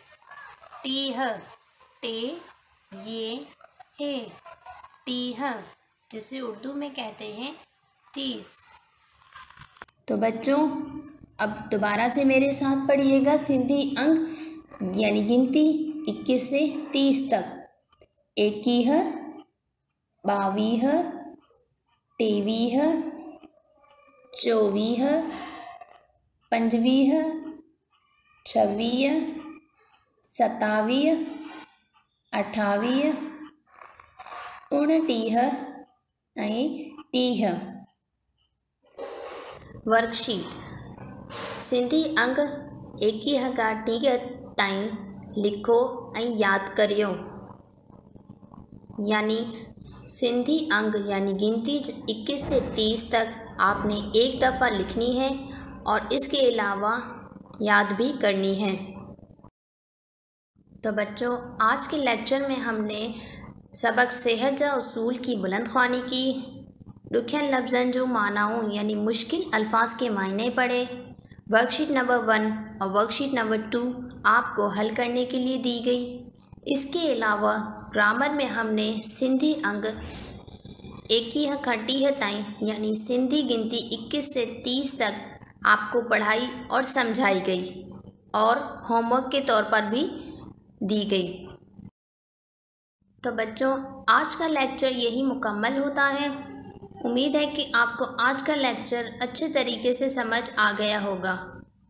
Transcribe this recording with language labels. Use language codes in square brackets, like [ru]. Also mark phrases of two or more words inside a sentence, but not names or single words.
[ur] 30 टे یہ ہے. 30 جسے اردو میں کہتے ہیں 30. تو بچو اب دوبارہ سے میرے ساتھ پڑھیے گا سندھی انک یعنی گنتی 21 سے 30 تک. [sd] एकीह, बावीह, तेवीह, चौवीह, पंजवीह, छवीह, सतावीह, अठावीह, 29 ऐं 30। वर्कशीट सिंधी अंग 21 खां 30 ताईं लिखो ऐं यादि करियो। [ur] یعنی سندھی انگ یعنی گنتی 21 سے 30 تک آپ نے ایک دفعہ لکھنی ہے اور اسکے علاوہ یاد بھی کرنی ہے. تو بچو آج کے لیکچر میں ہم نے سبق [sd] सेहत जा उसूल [ur] کی بلند خوانی کی, [sd] ॾुखियनि लफ्ज़नि जो मानाऊं [ur] یعنی مشکل الفاظ کے معنی پڑھے. ورک شیٹ نمبر 1 اور ورک شیٹ نمبر 2 آپ کو حل کرنے کے لیے دی گئی. اسکے علاوہ گرامر میں ہم نے [sd] सिंधी अंग 21 खां 30 ताईं [ur] یعنی سندھی گنتی 21 سے 30 تک آپ کو پڑھائی اور سمجھائی گئی اور ہوم ورک کے طور پر بھی دی گئی. تو بچو آج کا لیکچر یہی مکمل ہوتا ہے. امید ہے کہ آپ کو آج کا لیکچر اچھے طریقے سے سمجھ آ گیا ہوگا.